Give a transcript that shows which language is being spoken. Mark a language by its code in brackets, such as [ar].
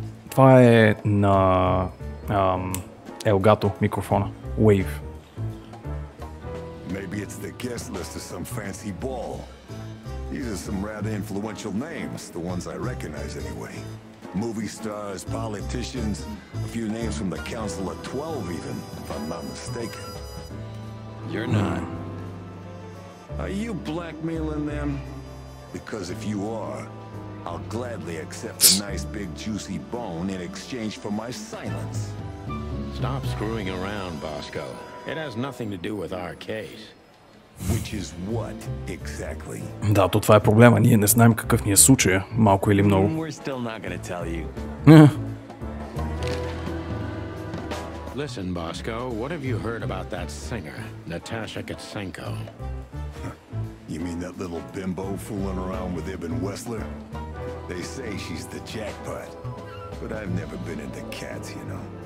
[bg] Това е на Elgato микрофона. [en] Wave. Maybe it's the guest list of some fancy ball. These are some rather influential names, the ones I recognize anyway. Movie stars, politicians, a few names from the Council of 12 even, if I'm not mistaken. You're not. Are you blackmailing them? Because if you are, I'll gladly accept a nice big juicy bone in exchange for my silence. Stop screwing around, Bosco. It has nothing to do with our case. Which is what, exactly? [bg] Да, то това е проблема. Ние не знаем какъв ни е случая, малко или много. [en] We're still not gonna tell you. Listen, Bosco, what have you heard about that singer, Natasha Katsenko? You mean that little bimbo fooling around with Ibn Wessler? They say she's the jackpot, but I've never been into cats, you know.